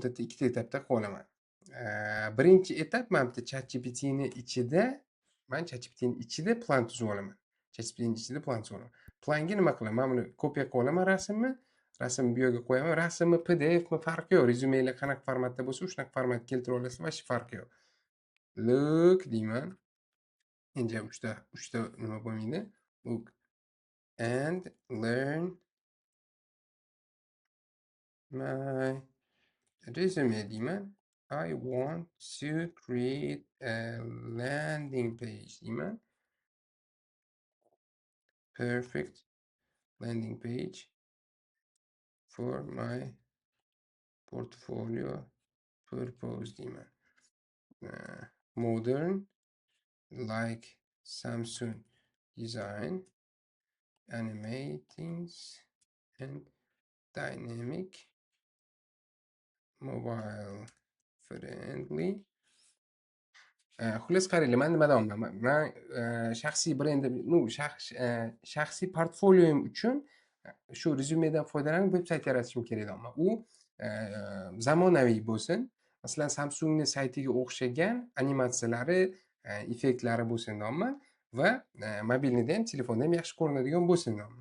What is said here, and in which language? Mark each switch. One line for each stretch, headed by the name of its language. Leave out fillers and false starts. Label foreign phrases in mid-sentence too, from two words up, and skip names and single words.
Uzbek: Birinchi etap men bitta ChatGPTning ichida plan tuzib olaman. Planga nima qilaman? Men buni kopiya qilib olaman rasmni. rasmni bu yerga qo'yaman. Rasmmi PDFmi farqi yo'q. Rezyumelar qanaqa formatda bo'lsa, shunaqa formatga keltira olasiz, va hech farqi yo'q. Look deyman. Endi ham uchta nima bo'lmaydi.
English: Look and learn my resume deyman. I want to create a landing page deyman. Perfect landing page for my portfolio purpose deyman. Modern like Samsung design, animatings and dynamic, mobile friendly.
Uzbek: Xullas qaranglar, men nima deyapman? Men shaxsiy brendim, shaxsiy portfolioim uchun shu rezyumedan foydalanib veb-sayt yaratishim kerak deyapman. U zamonaviy bo'lsin. Masalan, Samsungning saytiga o'xshagan animatsiyalari, effektlari bo'lsin deyapman va mobilnida ham, telefonda ham yaxshi ko'rinadigan bo'lsin deyapman.